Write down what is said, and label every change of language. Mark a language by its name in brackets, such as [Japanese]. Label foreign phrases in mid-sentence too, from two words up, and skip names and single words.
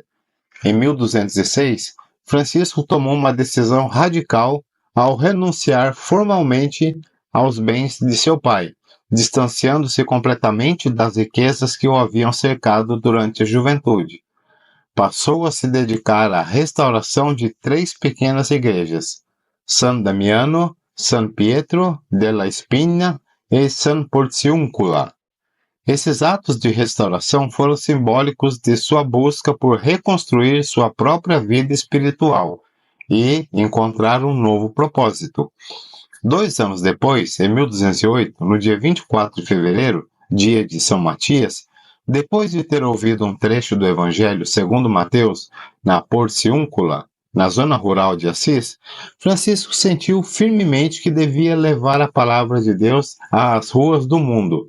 [Portuguese] Em 1206, Francisco tomou uma decisão radical ao renunciar formalmente aos bens de seu pai, distanciando-se completamente das riquezas que o haviam cercado durante a juventude. Passou a se dedicar à restauração de 3 pequenas igrejas, San Damiano, San Pietro della Spina e San Porciuncula. Esses atos de restauração foram simbólicos de sua busca por reconstruir sua própria vida espiritual e encontrar um novo propósito. 2 anos depois, em 1208, no dia 24 de fevereiro, dia de São Matias, depois de ter ouvido um trecho do Evangelho segundo Mateus, na Porciúncula, na zona rural de Assis, Francisco sentiu firmemente que devia levar a palavra de Deus às ruas do mundo.